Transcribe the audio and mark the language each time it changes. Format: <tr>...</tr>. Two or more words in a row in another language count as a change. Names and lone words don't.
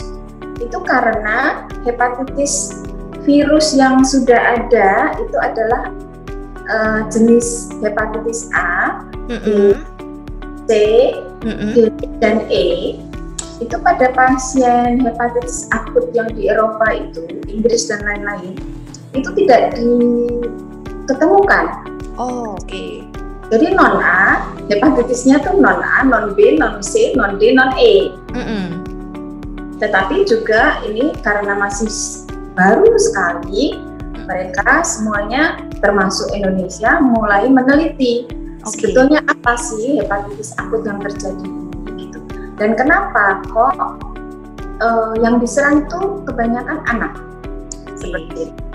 <id>Itu karena hepatitis virus yang sudah ada itu adalah jenis hepatitis A, B, C, D, dan E. Itu pada pasien hepatitis akut yang di Eropa itu, Inggris dan lain-lain, itu tidak diketemukan. Oh, oke. Jadi non A, hepatitisnya tuh non A, non B, non C, non D, non E. Tetapi juga ini karena masih baru sekali, mereka semuanya termasuk Indonesia mulai meneliti sebetulnya apa sih hepatitis akut yang terjadi gitu. Dan kenapa kok yang diserang itu kebanyakan anak seperti itu.</id>